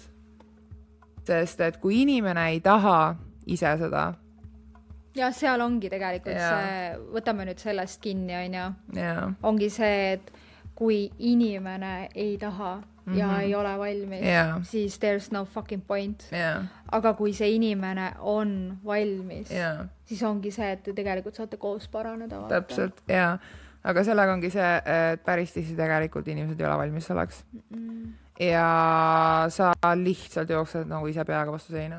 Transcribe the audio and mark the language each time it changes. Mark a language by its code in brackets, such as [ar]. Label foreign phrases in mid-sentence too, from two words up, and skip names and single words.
[et] Sest, et kui inimene ei taha ise seda. Ja seal ongi tegelikult see, võtame nüüd sellest kinni, onju. Ongi see, et kui inimene ei taha, ja ei ole valmis, siis [en] there's no fucking point. [et] Aga kui see inimene on valmis, siis ongi see, et te tegelikult saate koos paraneda. Täpselt, aga sellega ongi see, et päris tihti tegelikult inimesed ei ole valmis selleks. Ja sa lihtsalt jooksed nagu ise peaga vastu seina.